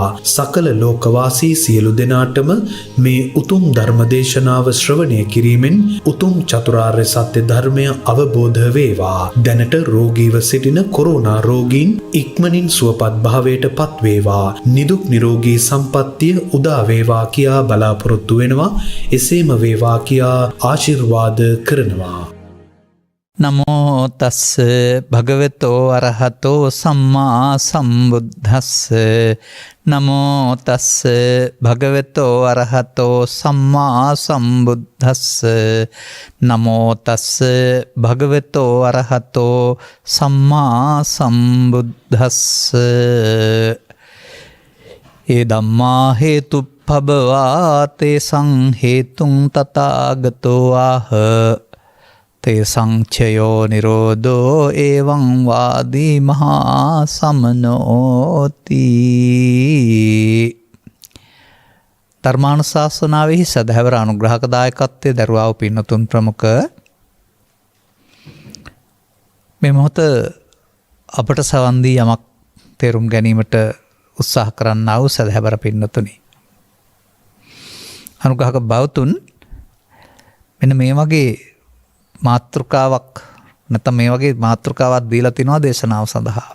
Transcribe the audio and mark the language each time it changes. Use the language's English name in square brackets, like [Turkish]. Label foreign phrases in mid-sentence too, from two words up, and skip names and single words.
[Sinhala] සකල ලෝකවාසී සියලු දෙනාටම මේ උතුම් ධර්මදේශනාව ශ්‍රවණය කිරීමෙන් උතුම් චතුරාර්ය සත්‍ය ධර්මය අවබෝධ වේවා. දැනට රෝගීව සිටින කොරෝනා රෝගීන් ඉක්මනින් සුවපත් භාවයට පත් වේවා. නිදුක් නිරෝගී සම්පන්නිය උදා වේවා කියා බලාපොරොත්තු වෙනවා. එසේම වේවා කියා ආශිර්වාද කරනවා. [Pali] නමෝ තස්ස භගවතෝ අරහතෝ සම්මා සම්බුද්දස්ස නමෝ තස්ස භගවතෝ අරහතෝ සම්මා සම්බුද්දස්ස නමෝ තස්ස භගවතෝ අරහතෝ සම්මා සම්බුද්දස්ස ඒ ධම්මා හේතුප්පබවා තේසං හේතුං තථාගතෝ ආහ තේ සංචයෝ නිරෝධෝ එවං වාදී මහා සමනෝති. [Sinhala] ධර්මානුශාසනාවෙහි සදහැවර අනුග්‍රහක දායකත්වයේ දරුවා වූ පින්නතුන් ප්‍රමුඛ මේ මොහොත අපට සවන් දී යමක් තේරුම් ගැනීමට උත්සාහ කරන්නා වූ සදහැවර පින්නතුනි, අනුග්‍රහක බවතුන්, මෙන්න මේ වගේ මාතෘකාවක් නැත්නම් මේ වගේ මාතෘකාවක් දීලා තිනවා දේශනාව සඳහා.